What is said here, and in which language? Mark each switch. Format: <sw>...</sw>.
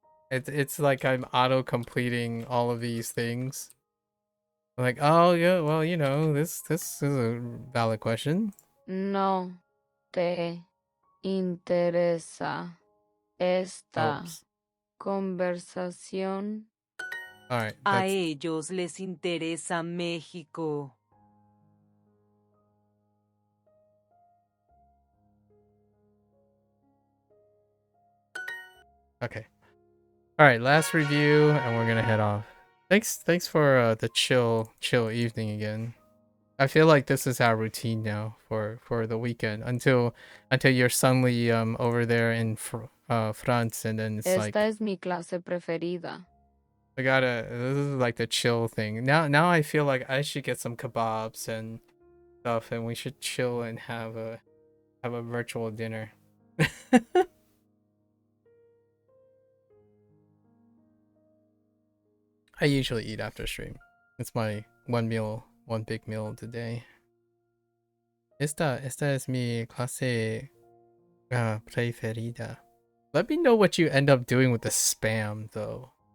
<en>It's like I'm auto-completing all of these things. Like, oh yeah, well, you know, this is a valid question.</en> <es>No te interesa esta conversación.</es> <en>All right.</en> <es>A ellos les interesa México.</es> <en>Okay. All right, last review, and we're gonna head off. Thanks for the chill evening again. I feel like this is our routine now for the weekend until you're suddenly over there in France, and then it's</en> <es>Esta</es> <en>like.</en> <es>es mi clase preferida.</es> <en>This is like the chill thing. Now I feel like I should get some kebabs and stuff, and we should chill and have a virtual dinner. I usually eat after stream. It's my one big meal today.</en> <es>Esta es mi clase preferida.</es> <en>Let me know what you end up doing with the spam, though.</en>